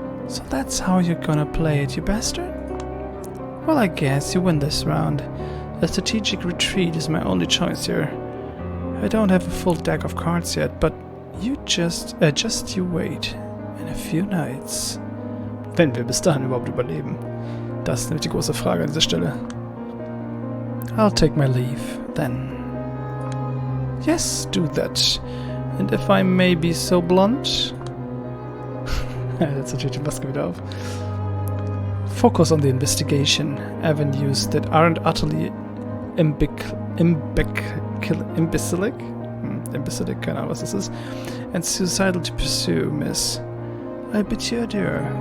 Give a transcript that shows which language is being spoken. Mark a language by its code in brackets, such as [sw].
[en] So that's how you're gonna play it, you bastard? Well, I guess you win this round. A strategic retreat is my only choice here. I don't have a full deck of cards yet, but you just you wait. In a few nights. [de] Wenn wir bis dahin überhaupt überleben. Das ist nämlich die große Frage an dieser Stelle. [en] I'll take my leave, then. Yes, do that. And if I may be so blunt... [de] Jetzt natürlich die Maske wieder auf. [en] Focus on the investigation. Avenues that aren't utterly imbecilic, [de] keine Ahnung was das ist, [en] and suicidal to pursue, miss. I bid you adieu.